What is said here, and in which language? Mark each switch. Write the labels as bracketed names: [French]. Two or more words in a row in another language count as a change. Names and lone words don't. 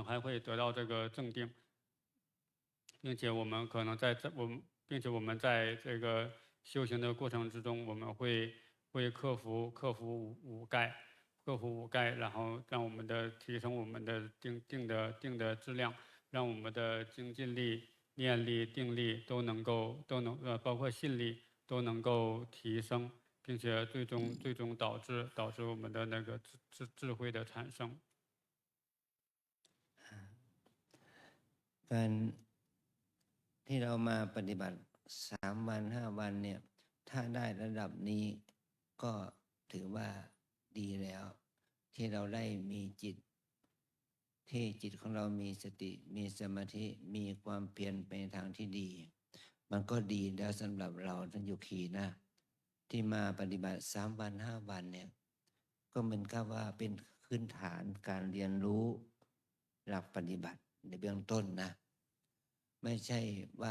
[Chinese] 还会得到这个正定，并且我们可能并且我们在这个修行的过程之中，我们会克服五盖，然后让我们的提升我们的定的质量，让我们的精进力、念力、定力都能包括信力都能够提升，并且最终导致我们的那个智慧的产生。 [Thai] การที่เรามาปฏิบัติ3 วัน 5 วันเนี่ยถ้าได้ระดับนี้ก็ถือว่าดีแล้ว ที่เราได้มีจิตที่จิตของเรามีสติมีสมาธิมีความเพียรไปในทางที่ดีมันก็ดีแล้วสำหรับเราท่านโยคีนะที่มาปฏิบัติ3 วัน 5 วันเนี่ยก็เหมือนกับว่าเป็นพื้นฐานการเรียนรู้หลักปฏิบัติในเบื้องต้นนะไม่ใช่ว่า